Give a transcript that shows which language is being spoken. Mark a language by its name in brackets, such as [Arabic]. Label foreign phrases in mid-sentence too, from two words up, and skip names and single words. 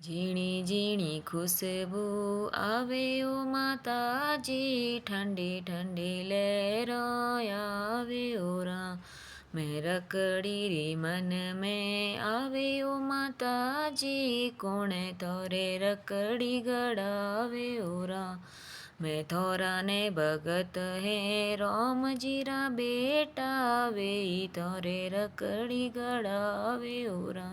[Gujarati] ઝીણી ઝીણી ખુશ્બુ આવે ઓ માતાજી, ઠંડી ઠંડી લહેરો આવે ઓ રામ। [Rajasthani] मैं रकड़ी री मन में आवे ओ माताजी, कोणे तोरे रकड़ी गड़ावे ओ राम। मैं थोरा ने भगत है राम जीरा बेटा, वे तोरे रकड़ी गड़ावे ओ राम।